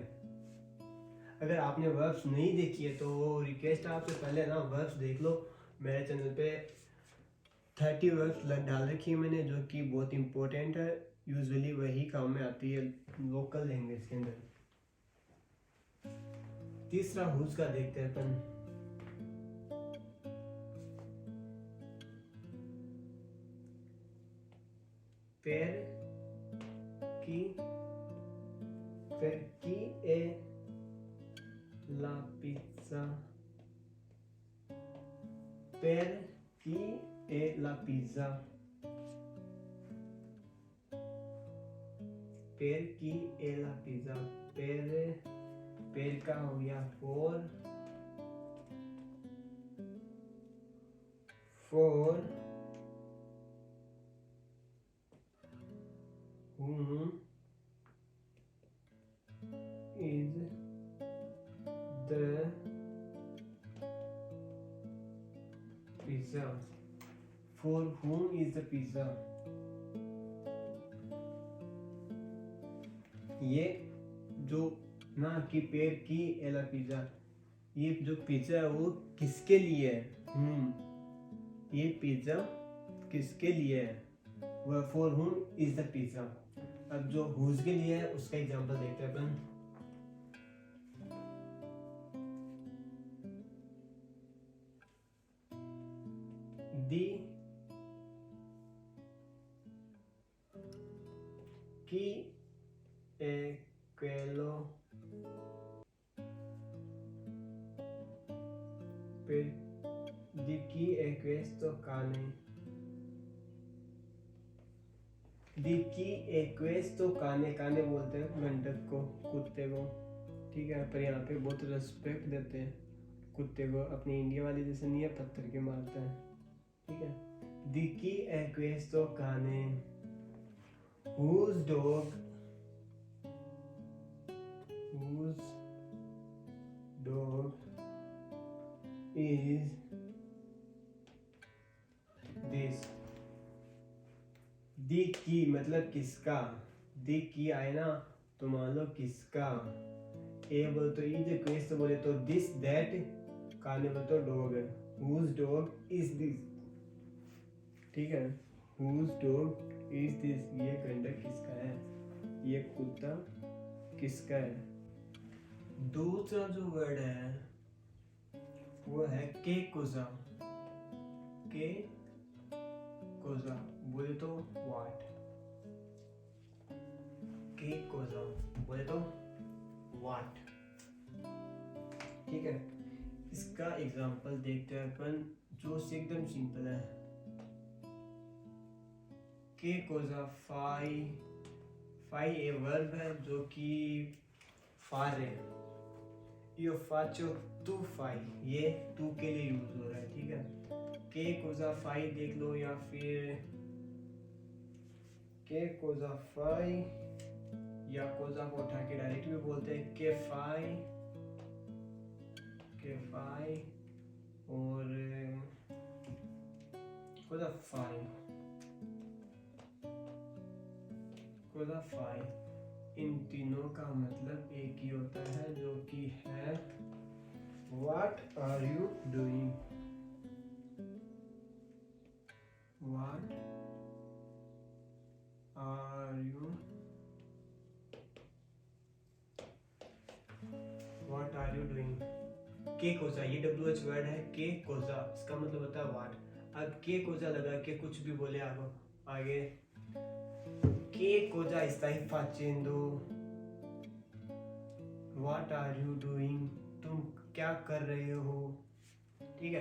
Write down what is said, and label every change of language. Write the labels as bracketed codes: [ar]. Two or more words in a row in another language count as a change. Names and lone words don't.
[hi] अगर आपने वर्ब्स नहीं देखी है तो रिक्वेस्ट है आपसे, पहले ना वर्ब्स देख लो, मेरे चैनल पे 30 वर्ड्स डाल रखी है मैंने, जो कि बहुत इम्पोर्टेंट है, यूजुअली वही काम में आती है [en] local language [hi] के अंदर। तीसरा हुज का देखते हैं अपन। [it] per chi è la pizza? Per chi è la pizza? Per chi è la pizza? [en] Per [hi] का हो गया [en] for whom is the pizza? For whom is the pizza? [hi] ये जो ना कि [it] per chi è la pizza, [hi] ये जो पिज्जा है वो किसके लिए है? ये पिज्जा किसके लिए है? वह [en] for whom is the pizza. [hi] अब जो whose के लिए है उसका एग्जांपल देखते हैं अपन। [it] दी chi è quello di chi è questo cane? Di chi è questo cane? [hi] काने बोलते हैं मेंढक को, कुत्ते को, ठीक है, पर यहाँ पे बहुत रेस्पेक्ट देते हैं कुत्ते को, अपनी इंडिया वाले जैसे नहीं है पत्थर के मारते हैं, ठीक है। [it] Di chi è questo cane? [en] Whose dog is this? [it] di chi [hi] मतलब किसका, [it] di chi è [hi] ना तो मान लो किसका, ए बोले तो इज, क्वेस्ट बोले तो [en] this that, [hi] काने बोले तो डॉग, [en] whose dog is this, [hi] ठीक है। [en] whose dog is this, [hi] ये गंडक किसका है, ये कुत्ता किसका है। दूसरा जो वर्ड है वो है [it] che cosa. che cosa [hi] बोले तो व्हाट, [it] che cosa [hi] बोले तो व्हाट, ठीक है। इसका एग्जांपल देखते हैं अपन, जो एकदम सिंपल है। [it] che cosa fai [hi] ए वर्ब है जो कि फार है, [it] io faccio tu fai, [hi] ये तू के लिए यूज हो रहा है, ठीक है। [it] che cosa fai [hi] देख लो, या फिर [it] che cosa fai, [hi] या कोजा को उठा के डायरेक्ट भी बोलते हैं [it] che fai, [hi] और [it] cosa fai, [hi] इन तीनों का मतलब एक ही होता है, जो कि है [en] What are you doing? What are you doing? [it] che cosa, [hi] ये [en] WH word [hi] है, [it] che cosa, [hi] इसका मतलब होता है व्हाट। अब [it] che cosa [hi] लगा के कुछ भी बोले आगे, [it] che cosa stai facendo, [en] what are you doing, [hi] तुम क्या कर रहे हो, ठीक है।